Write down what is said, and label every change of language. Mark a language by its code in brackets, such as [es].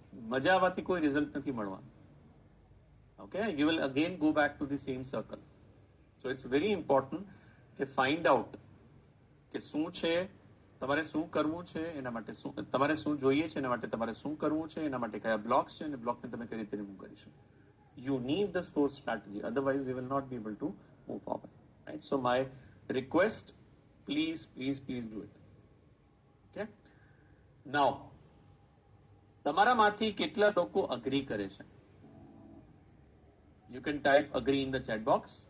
[gu] મજા આવવાથી કોઈ રિઝલ્ટ નથી મળવાનું. [en] Okay, you will again go back to the same circle. So it's very important [gu] કે ફાઇન્ડ આઉટ કે શું છે, તમારે શું કરવું છે, એના માટે તમારે શું જોઈએ છે, એના માટે તમારે શું કરવું છે, એના માટે કયા બ્લોક્સ છે, અને બ્લોકને તમે કઈ રીતે રિમૂવ કરી શકો. [en] You need this core strategy, otherwise you will not be able to move forward. Right? So my request, please do it. Okay? [gu] Now, તમારામાંથી કેટલા લોકો અગ્રી કરે છે? [en] You can type agree in the chat box.